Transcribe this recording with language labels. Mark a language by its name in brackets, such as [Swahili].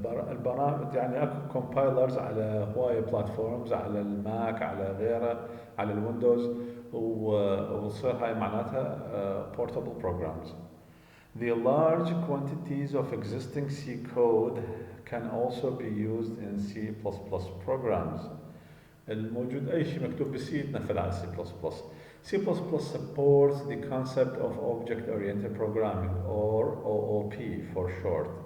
[Arabic] البرامج يعني اكو كومبايلرز على هواية بلاتفورمز، على الماك، على غيره، على الويندوز، وتصير هاي معناتها [English] portable programs. The large quantities of existing C code can also be used in C++ programs. [Arabic] الموجود أي شيء مكتوب بالسي يتنفذ على C++. [English] C++ supports the concept of object-oriented programming or OOP for short.